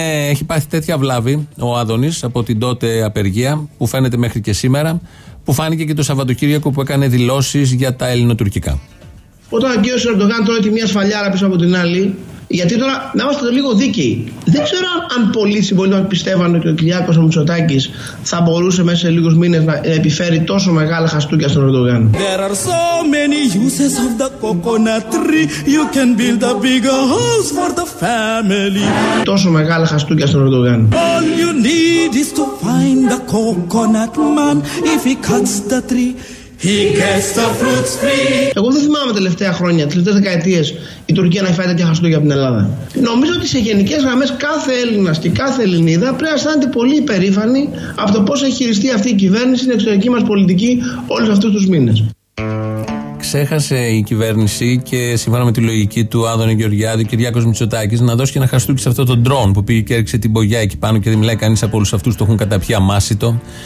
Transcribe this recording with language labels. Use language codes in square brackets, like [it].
[el] Έχει πάθει τέτοια βλάβη ο Άδωνης από την τότε απεργία, που φαίνεται μέχρι και σήμερα, που φάνηκε και το Σαββατοκύριακο που έκανε δηλώσεις για τα ελληνοτουρκικά. Όταν ο κ. Ερντογάν τρώει τη μία σφαλιάρα πίσω από την άλλη, γιατί τώρα να είμαστε λίγο δίκαιοι. Δεν ξέρω αν πολλοί συμπολίτες πιστεύαν ότι ο Κυριάκος ο Μητσοτάκης θα μπορούσε μέσα σε λίγους μήνες να επιφέρει τόσο μεγάλα χαστούκια στον Ερντογάν. [en] There are so many uses of the coconut tree. You can build a bigger house for the family. [el] Τόσο μεγάλα χαστούκια στον Ερντογάν. [en] All you need is to find the coconut man. If he cuts the tree, he gets the fruits free. [el] Εγώ δεν θυμάμαι τελευταία χρόνια, τελευταίες δεκαετίες, η Τουρκία να έχει φάει τέτοια χαστούκια από την Ελλάδα. Νομίζω ότι σε γενικές γραμμές κάθε Έλληνας και κάθε Ελληνίδα πρέπει να αισθάνεται πολύ υπερήφανη από το πώς έχει χειριστεί αυτή η κυβέρνηση, την εξωτερική μας πολιτική, όλους αυτούς τους μήνες. Ξέχασε η κυβέρνηση και σύμφωνα με τη λογική του Άδωνη Γεωργιάδη, ο Κυριάκος Μητσοτάκης, να δώσει και ένα χαστούκι σε αυτό το ντρόν που πήγε και έριξε την πογιά εκεί πάνω και δεν μιλάει κανείς από όλους αυτούς, το έχουν καταπιεί αμάσιτο.